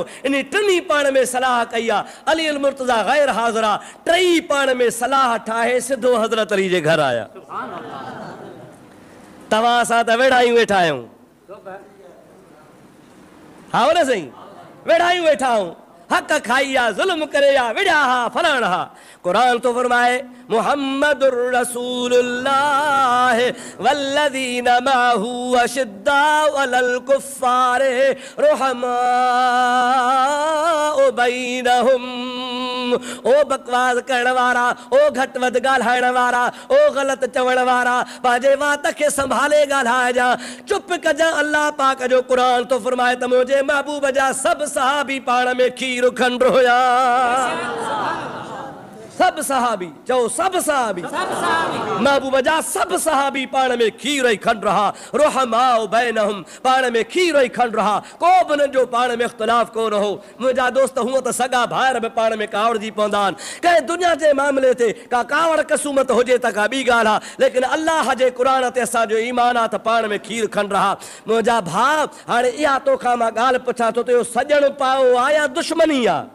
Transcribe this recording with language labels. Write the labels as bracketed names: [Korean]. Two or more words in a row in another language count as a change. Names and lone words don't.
[Sindhi] इन टिनी पाण में सलाह कई आहे। अली मुर्तज़ा गैर हाज़िर आहे, टई पाण में सलाह ठाहे सिधो हज़रत अली जे घर आया। तव्हां सां त वेढ़ायूं वेठा आहियूं, हा न साईं, वेढ़ायूं वेठा आहियूं, हक़ खाई आहे, ज़ुल्म करे आहे, विढ़िया हा, फलाण हा। कुरान तो फरमाए [Arabic] محمد رسول الله والذين معه أشداء على الكفار رحماء بينهم. [Sindhi] ओ बकवास करण वारा, ओ घटि वधि ॻाल्हाइण वारा, ओ ग़लति चवण वारा, पंहिंजे वात खे संभाले ॻाल्हाइजां, चुप कजां। अल्लाह पाक जो क़ुरान तो फरमाए त मुंहिंजे महबूब जा सभु सहाबी पाण में खीर खंड हुया। सब सहाबी, चओ सब सहाबी, महबूब जा सब सहाबी पाण में खीर ई खंड रहा। [Arabic] رحماء بينهم, [Sindhi] पाण में खीर ई खंड रहा, को बि न जो पाण में इख्तिलाफ़ कोन हो। मुंहिंजा दोस्त हूअं त सॻा भाइर बि पाण में कावड़जी पवंदा आहिनि, कंहिं दुनिया जे मामले ते का कावड़ कसूमत हुजे त का ॿी ॻाल्हि आहे, लेकिन अल्लाह जे क़ुरान ते असांजो ईमान आहे त पाण में खीर खंड रहा। मुंहिंजा भाउ, हाणे इहा तोखां मां ॻाल्हि पुछां थो त इहो सॼण पाओ आहे या दुश्मनी आहे?